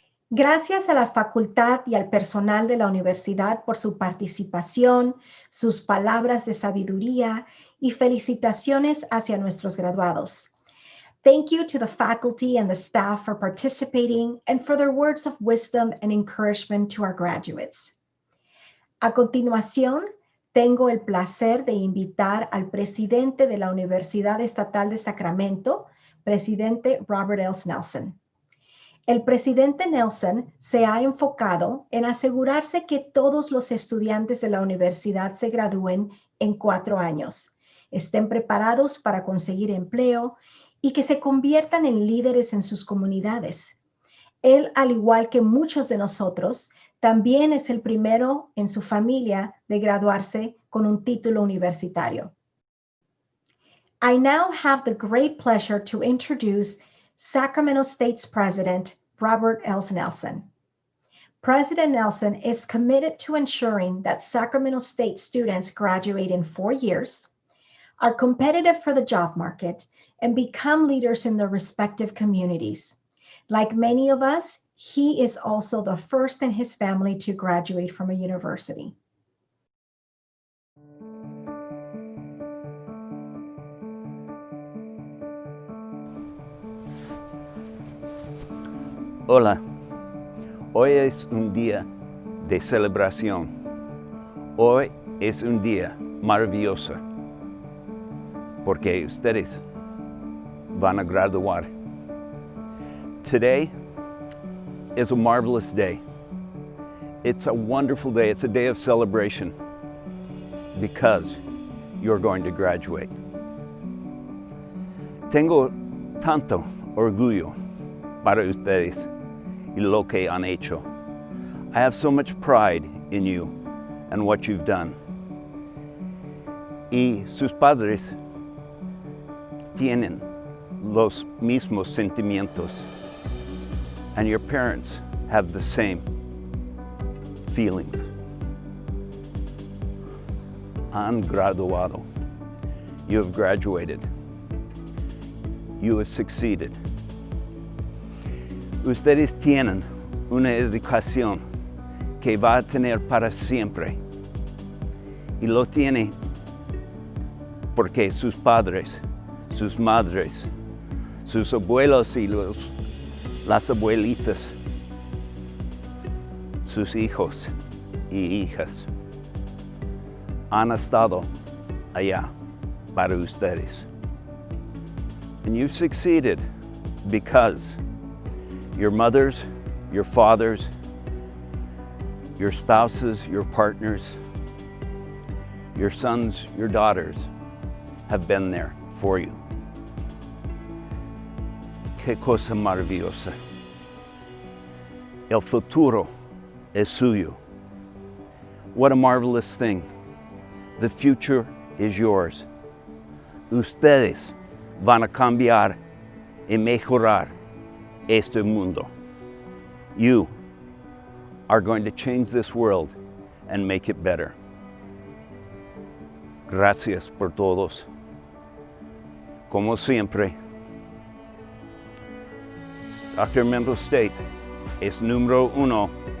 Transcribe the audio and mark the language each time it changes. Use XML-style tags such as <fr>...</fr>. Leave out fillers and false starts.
<es>Gracias a la facultad y al personal de la universidad por su participación, sus palabras de sabiduría y felicitaciones hacia nuestros graduados.</es> <en>Thank you to the faculty and the staff for participating and for their words of wisdom and encouragement to our graduates.</en> <es>A continuación, tengo el placer de invitar al presidente de la Universidad Estatal de Sacramento, presidente Robert L. Nelson. El presidente Nelson se ha enfocado en asegurarse que todos los estudiantes de la universidad se gradúen en 4 años, estén preparados para conseguir empleo y que se conviertan en líderes en sus comunidades. Él, al igual que muchos de nosotros, también es el primero en su familia de graduarse con un título universitario.</es> <en>I now have the great pleasure to introduce Sacramento State's President, Robert L. Nelson. President Nelson is committed to ensuring that Sacramento State students graduate in 4 years, are competitive for the job market, and become leaders in their respective communities. Like many of us, he is also the first in his family to graduate from a university.</en> <es>Hola, hoy es un día de celebración. Hoy es un día maravilloso porque ustedes van a graduar.</es> <en>Today is a marvelous day. It's a wonderful day. It's a day of celebration because you're going to graduate.</en> <es>Tengo tanto orgullo para ustedes y lo que han hecho.</es> <en>I have so much pride in you and what you've done.</en> <es>y sus padres tienen los mismos sentimientos,</es> <en>and your parents have the same feelings.</en> <es>Han graduado.</es> <en>You have graduated. You have succeeded.</en> <es>Ustedes tienen una educación que va a tener para siempre. Y lo tiene porque sus padres, sus madres, sus abuelos y las abuelitas, sus hijos y hijas han estado allá para ustedes.</es> <en>And you've succeeded because your mothers, your fathers, your spouses, your partners, your sons, your daughters have been there for you.</en> <es>Qué cosa maravillosa. El futuro es suyo.</es> <en>What a marvelous thing. The future is yours.</en> <es>Ustedes van a cambiar y mejorar este mundo.</es> <en>You are going to change this world and make it better.</en> <es>Gracias por todos. Como siempre, Sacramento State es número 1.</es>